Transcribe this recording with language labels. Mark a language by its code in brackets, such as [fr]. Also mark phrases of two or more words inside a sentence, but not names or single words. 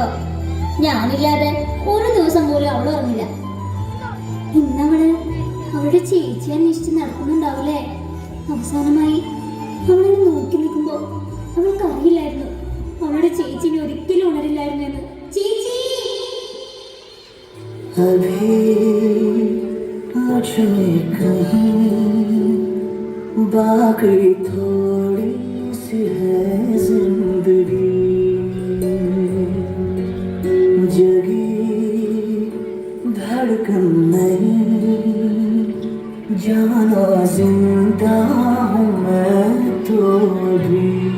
[ml] ഞാനില്ലാതെ ഒരു ദിവസം പോലും അവൾ ഉറങ്ങില്ല. ഇന്നവള് അവളുടെ ചേച്ചി അന്വേഷിച്ച് നടക്കുന്നുണ്ടാവൂലേ? അവസാനമായി അവളെന്നെ നോക്കി നിൽക്കുമ്പോ അവൾക്ക് അറിയില്ലായിരുന്നു അവളുടെ ചേച്ചിനെ ഒരിക്കലും ഉണരില്ലായിരുന്നു എന്ന്. ചേച്ചി [hi] मुझमें कहीं बाकी थोड़ी सी है जिंदगी, जगी धड़कन नहीं जाना जिंदा हूँ मैं तो भी,